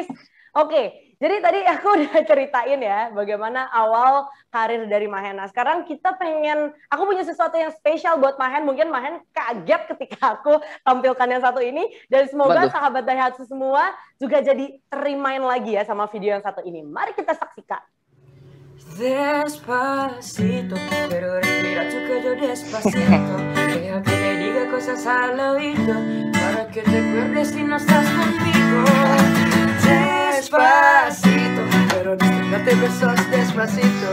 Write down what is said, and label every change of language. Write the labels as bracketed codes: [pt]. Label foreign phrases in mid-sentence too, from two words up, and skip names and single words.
[id] Oke, jadi tadi aku udah ceritain ya bagaimana awal karir dari Mahen. Nah, sekarang kita pengen, aku punya sesuatu yang spesial buat Mahen. Mungkin Mahen kaget ketika aku tampilkan yang satu ini. Dan Apa semoga tuh? sahabat Daihatsu semua juga jadi remind lagi ya sama video yang satu ini. Mari kita saksikan. [es] Despacito, pero respira tu cuello despacito. Deja que te diga cosas al oído, para que te acuerdes si no estás conmigo. Despacito, pero darte besos despacito.